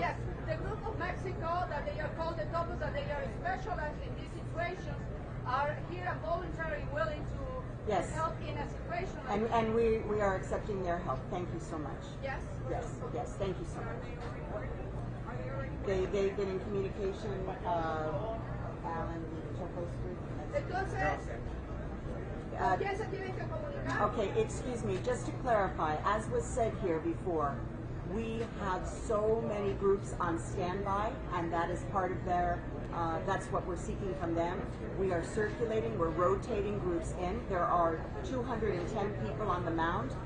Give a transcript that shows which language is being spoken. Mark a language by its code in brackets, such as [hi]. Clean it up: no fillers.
[en] Yes, the group of Mexico that they are called the topos, that they are specialized in these situations, are here and voluntarily willing to Yes. help in a situation like And we are accepting their help. Thank you so much. Yes? Yes, thank you so much. They've been in communication, Alan, [es] Entonces, ¿quién se tienen que comunicar? [en] Okay, excuse me, just to clarify, as was said here before, we have so many groups on standby, and that is part of their, that's what we're seeking from them. We are circulating, we're rotating groups in. There are 210 people on the mound.